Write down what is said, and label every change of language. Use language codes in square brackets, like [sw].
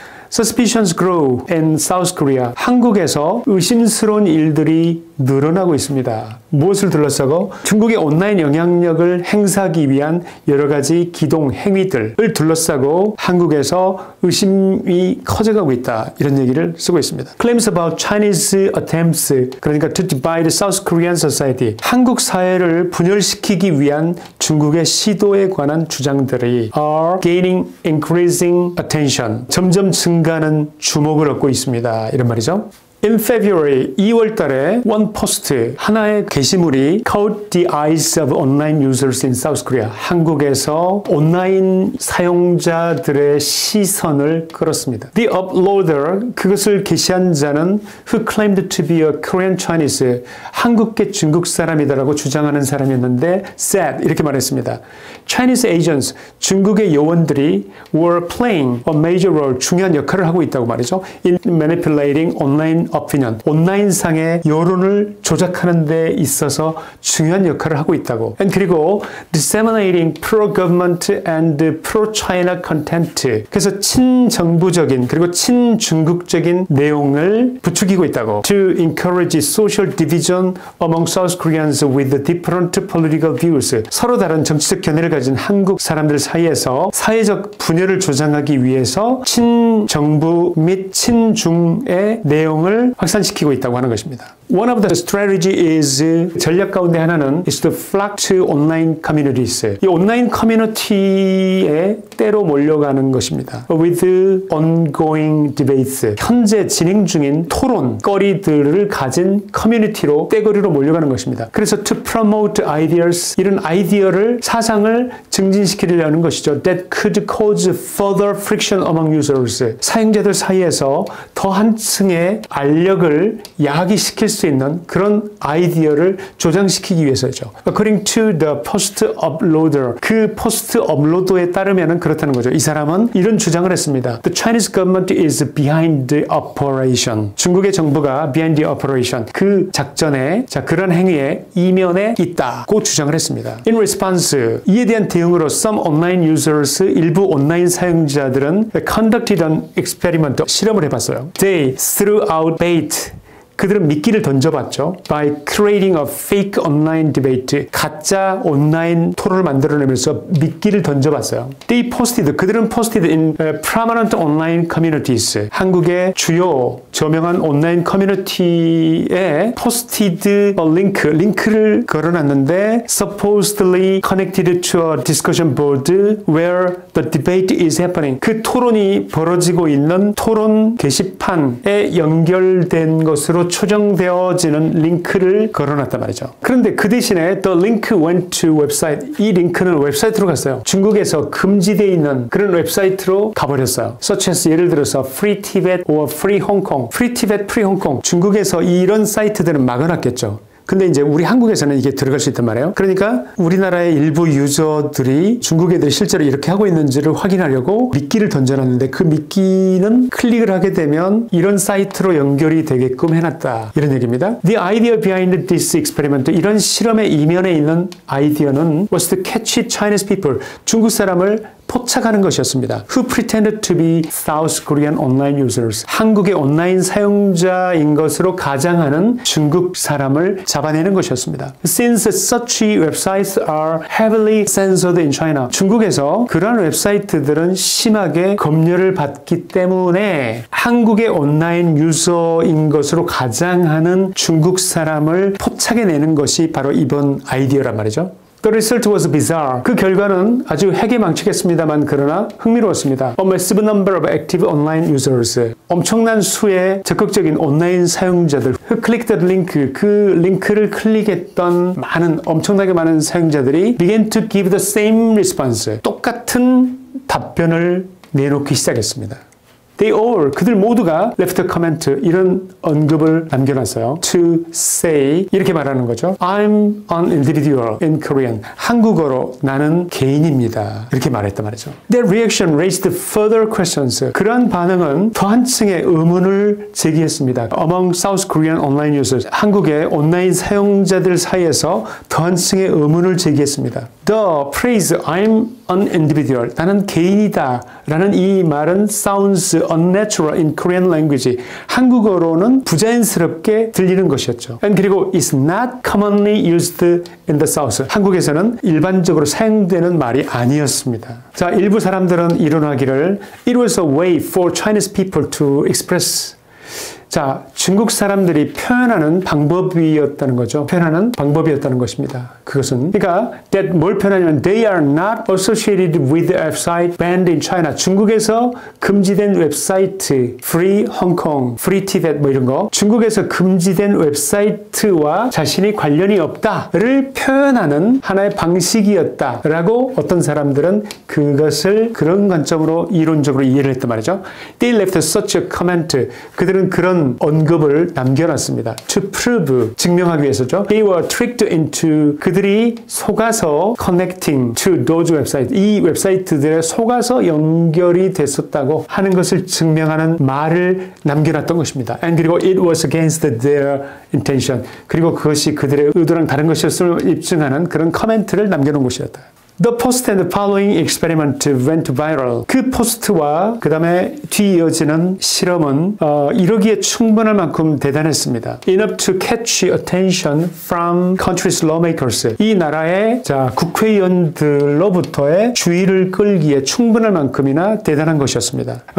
[en] Suspicions grow in South Korea. [ko] 한국에서 의심스러운 일들이 늘어나고 있습니다. 무엇을 둘러싸고? 중국의 온라인 영향력을 행사하기 위한 여러 가지 기동 행위들을 둘러싸고 한국에서 의심이 커져가고 있다. 이런 얘기를 쓰고 있습니다. [en] Claims about Chinese attempts, [ko] 그러니까 [en] to divide South Korean society. [ko] 한국 사회를 분열시키기 위한 중국의 시도에 관한 주장들이 [en] are gaining increasing attention. [ko] 점점 증가하는 주목을 얻고 있습니다. 이런 말이죠. [en] In February, [ko] 2월 달에 [en] one post, [ko] 하나의 게시물이 [en] caught the eyes of online users in South Korea. [ko] 한국에서 온라인 사용자들의 시선을 끌었습니다. [en] The uploader, [ko] 그것을 게시한 자는 [en] who claimed to be a Korean Chinese, [ko] 한국계 중국 사람이다라고 주장하는 사람이었는데 [en] said, [ko] 이렇게 말했습니다. [en] Chinese agents, [ko] 중국의 요원들이 [en] were playing a major role, [ko] 중요한 역할을 하고 있다고 말이죠. [en] In manipulating online opinion, [ko] 온라인상의 여론을 조작하는 데 있어서 중요한 역할을 하고 있다고. 그리고 [en] disseminating pro-government and pro-China content, [ko] 그래서 친정부적인 그리고 친중국적인 내용을 부추기고 있다고. [en] To encourage social division among South Koreans with different political views, [ko] 서로 다른 정치적 견해를 가진 한국 사람들 사이에서 사회적 분열을 조장하기 위해서 친정부 및 친중의 내용을 확산시키고 있다고 하는 것입니다. [en] One of the strategy is, [ko] 전략 가운데 하나는 [en] is to flock to online communities. [ko] 이 온라인 커뮤니티에 때로 몰려가는 것입니다. [en] With ongoing debates. [ko] 현재 진행 중인 토론거리들을 가진 커뮤니티로 떼거리로 몰려가는 것입니다. 그래서 [en] to promote ideas, [ko] 이런 아이디어를, 사상을 증진시키려는 것이죠. [en] That could cause further friction among users. [ko] 사용자들 사이에서 더 한층의 알력을 야기시킬 수 있는 그런 아이디어를 조장시키기 위해서죠. [en] According to the post uploader, [ko] 그 포스트 업로더에 따르면 그렇다는 거죠. 이 사람은 이런 주장을 했습니다. [en] The Chinese government is behind the operation. [ko] 중국의 정부가 [en] behind the operation, [ko] 그 작전에, 그런 행위에 이면에 있다고 주장을 했습니다. [en] In response, [ko] 이에 대한 대응으로 [en] some online users, [ko] 일부 온라인 사용자들은 [en] conducted an experiment, [ko] 실험을 해봤어요. [en] They threw out bait, [ko] 그들은 미끼를 던져봤죠. [en] By creating a fake online debate, [ko] 가짜 온라인 토론을 만들어내면서 미끼를 던져봤어요. [en] They posted, [ko] 그들은 [en] posted in prominent online communities, [ko] 한국의 주요 저명한 온라인 커뮤니티에 [en] posted a link, [ko] 링크를 걸어놨는데 [en] supposedly connected to a discussion board where the debate is happening. [ko] 그 토론이 벌어지고 있는 토론 게시판에 연결된 것으로 초정되어지는 링크를 걸어놨단 말이죠. 그런데 그 대신에 [en] the link went to website, [ko] 이 링크는 웹사이트로 갔어요. 중국에서 금지되어 있는 그런 웹사이트로 가버렸어요. Such as, 예를 들어서 Free Tibet or Free Hong Kong, Free Tibet, Free Hong Kong. 중국에서 이런 사이트들은 막아놨겠죠. 근데 이제 우리 한국에서는 이게 들어갈 수 있단 말이에요. 그러니까 우리나라의 일부 유저들이 중국 애들이 실제로 이렇게 하고 있는지를 확인하려고 미끼를 던져놨는데 그 미끼는 클릭을 하게 되면 이런 사이트로 연결이 되게끔 해놨다. 이런 얘기입니다. [en] The idea behind this experiment, [ko] 이런 실험의 이면에 있는 아이디어는 [en] was to catch Chinese people, [ko] 중국 사람을 포착하는 것이었습니다. [en] Who pretended to be South Korean online users, [ko] 한국의 온라인 사용자인 것으로 가장하는 중국 사람을 잡아내는 것이었습니다. [en] Since such websites are heavily censored in China, [ko] 중국에서 그러한 웹사이트들은 심하게 검열을 받기 때문에 한국의 온라인 유저인 것으로 가장하는 중국 사람을 포착해내는 것이 바로 이번 아이디어란 말이죠. [en] The result was bizarre. [ko] 그 결과는 아주 해괴망측했습니다.만 그러나 흥미로웠습니다. [en] A massive number of active online users. [ko] 엄청난 수의 적극적인 온라인 사용자들. [en] Who clicked the link. [ko] 그 링크를 클릭했던 엄청나게 많은 사용자들이 [en] began to give the same response. [ko] 똑같은 답변을 내놓기 시작했습니다. [en] They all, [ko] 그들 모두가 [en] left a comment, [ko] 이런 언급을 남겨놨어요. [en] To say, [ko] 이렇게 말하는 거죠. [en] I'm an individual in Korean. [ko] 한국어로 나는 개인입니다. 이렇게 말했단 말이죠. Their reaction raised further questions. 그러한 반응은 더 한층의 의문을 제기했습니다. Among South Korean online users. 한국의 온라인 사용자들 사이에서 더 한층의 의문을 제기했습니다. [en] The phrase I'm an individual, [ko] 나는 개인이다 라는 이 말은 [en] sounds unnatural in Korean language. [ko] 한국어로는 부자연스럽게 들리는 것이었죠. 그리고 [en] is not commonly used in the South. [ko] 한국에서는 일반적으로 사용되는 말이 아니었습니다. 자, 일부 사람들은 이론하기를 [en] It was a way for Chinese people to express [ko] 자, 중국 사람들이 표현하는 방법이었다는 거죠. 표현하는 방법이었다는 것입니다. 그것은 그러니까 [en] that [ko] 뭘 표현하냐면 [en] they are not associated with the website banned in China. [ko] 중국에서 금지된 웹사이트 Free Hong Kong, Free Tibet 뭐 이런 거 중국에서 금지된 웹사이트와 자신이 관련이 없다를 표현하는 하나의 방식이었다라고 어떤 사람들은 그것을 그런 관점으로 이론적으로 이해를 했단 말이죠. [en] They left such a comment. [ko] 그들은 그런 언급을 남겨놨습니다. [en] To prove, [ko] 증명하기 위해서죠. [en] They were tricked into, [ko] 그들이 속아서 [en] connecting to those websites, [ko] 이 웹사이트들에 속아서 연결이 됐었다고 하는 것을 증명하는 말을 남겨놨던 것입니다. [en] And [ko] 그리고 [en] it was against their intention. [ko] 그리고 그것이 그들의 의도랑 다른 것이었음을 입증하는 그런 코멘트를 남겨놓은 것이었다. [en] The post and the following experiment went viral. [ko] 그 포스트와 그 다음에 뒤이어지는 실험은 이러기에 충분할 만큼 대단했습니다. [en] Enough to catch attention from country's lawmakers. [ko] 이 나라의 국회의원들로부터의 주의를 끌기에 충분할 만큼이나 대단한 것이었습니다.